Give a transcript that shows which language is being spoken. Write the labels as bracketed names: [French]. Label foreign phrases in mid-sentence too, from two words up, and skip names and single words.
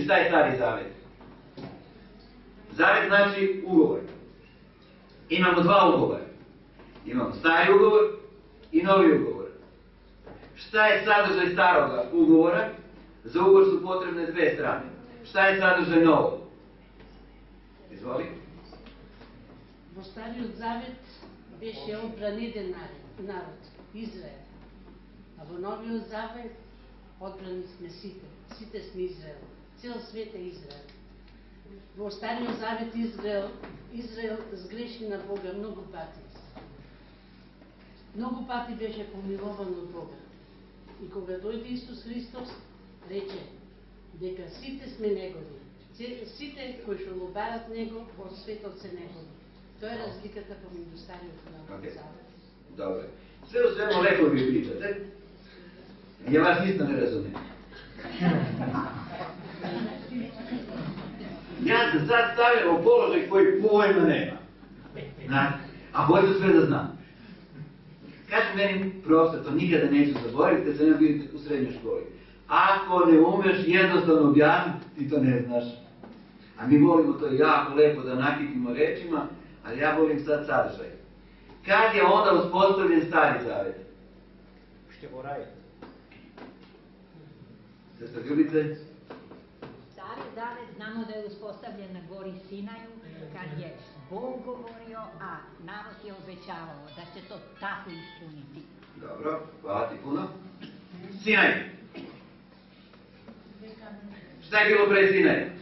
[Serbian] Šta je stari zavet? Zavet znači ugovor. Imamo dva ugovora. Imamo stari ugovor i novi ugovor. Šta je sadržaj staroga ugovora? Za ugovor su potrebne dve strane. Šta je sadržaj novog? Izvoli. [Macedonian] Во Стариот Завет беше одбран еден народ, Израел. А во Новиот Завет одбрани сме сите. Сите сме Израел. Цел свет е Израел. Во Стариот Завет Израел сгреши на Бога многу пати. Многу пати беше помилован од Бога. И кога дојде Исус Христос, рече дека сите сме негови. Сите кои што го барат него, во светот се негови. Тоа е разликата помеѓу Стариот и Новиот Завет. [Serbian] Dobro. Sve u svemu lepo vi pričate. Ja vas isto ne razumijem. Ja sam sad stavljam u položaj koji pojma nema. Znate? A hoću sve da znam. Kaže meni profesor, to nikada neću zaboraviti, kad sam ja bio u srednjoj školi. Ako ne umeš jednostavno objasniti, ti to ne znaš. A mi volimo to jako lepo da nakitimo rečima, ali ja volim sad sadržaj. Kad je onda uspostavljen Stari Zavet? Ще го раje. Sestra Ljubice? Stari Zavet znamo da je uspostavljen na gori Sinaju, kad je Bog govorio, a narod je obećavao da će to tako ispuniti. Dobro, hvala ti puno. Sinaj. Šta je bilo pre Sinaja?